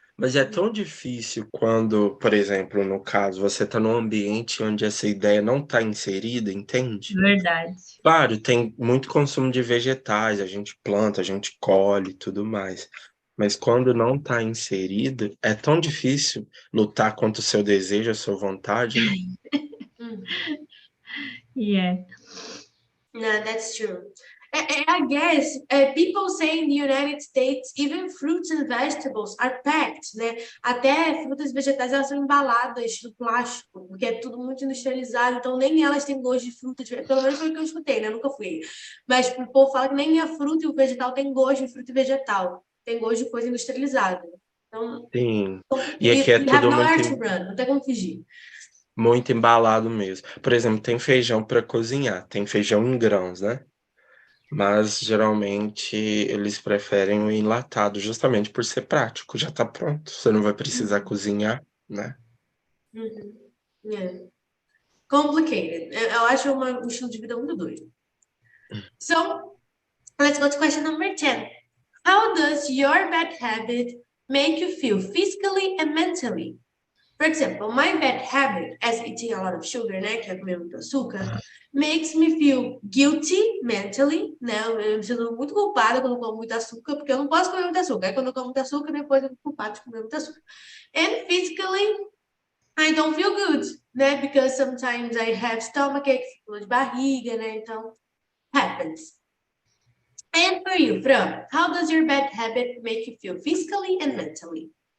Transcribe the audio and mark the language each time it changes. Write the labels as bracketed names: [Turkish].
[Portuguese] Mas é tão difícil quando, por exemplo, no caso, você está num ambiente onde essa ideia não está inserida, entende? Verdade. Claro, tem muito consumo de vegetais, a gente planta, a gente colhe e tudo mais. Mas quando não está inserida, é tão difícil lutar contra o seu desejo, a sua vontade, né? [English] Yeah. No, that's true. I guess people say in the United States, even fruits and vegetables are packed, né? [Portuguese] Até frutas e vegetais elas são embaladas no plástico, porque é tudo muito industrializado, então nem elas têm gosto de fruta, pelo menos foi o que eu escutei, né? Eu nunca fui. Mas o povo fala que nem a fruta e o vegetal tem gosto de fruta e vegetal, tem gosto de coisa industrializada. Então, Sim. E aqui é [English] you have [Portuguese] tudo [English] nowhere to run, [Portuguese] não tem como fugir. muito embalado mesmo. Por exemplo, tem feijão para cozinhar, tem feijão em grãos, né? Mas geralmente eles preferem o enlatado, justamente por ser prático, já tá pronto. Você não vai precisar cozinhar, né? [English] Yeah. Complicated. [Portuguese] Eu acho um estilo de vida muito doido. [English] So, let's go to question number 10. How does your bad habit make you feel physically and mentally? For example, my bad habit, as eating a lot of sugar, [Portuguese] né, que é comer muito açúcar, [English] makes me feel guilty mentally, [Portuguese] né, eu me sinto muito culpada quando eu como muito açúcar, porque eu não posso comer muito açúcar. Aí quando eu como muito açúcar, depois eu fico culpada de comer muito açúcar. [English] And physically, I don't feel good, né, because sometimes I have stomachache, [Portuguese] dor de barriga, [English] né, então happens. And for you, Fran, how does your bad habit make you feel physically and mentally?